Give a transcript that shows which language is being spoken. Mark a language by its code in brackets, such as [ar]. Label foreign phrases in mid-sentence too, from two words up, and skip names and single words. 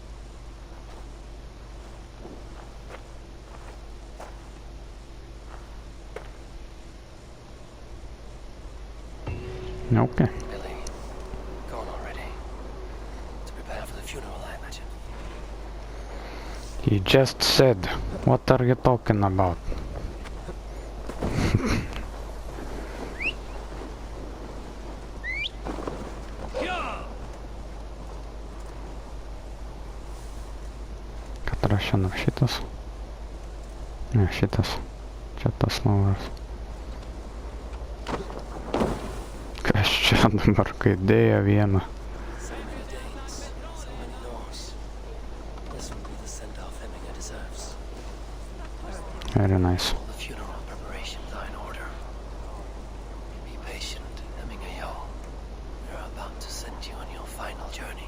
[en] Okay. Billy, gone already. To prepare for the funeral, I imagine. He just said, what are you talking about? [lt] Katras šiandien šitas? Ne, šitas. Čia tas naujas. Kas čia dabar, kai dėjo vieną? [en] So many Danes, so many Norse. This will be the send-off Hemminger deserves. Very nice. All the funeral preparations are in order. Be patient, Hemminger Jarl. We're about to send you on your final journey.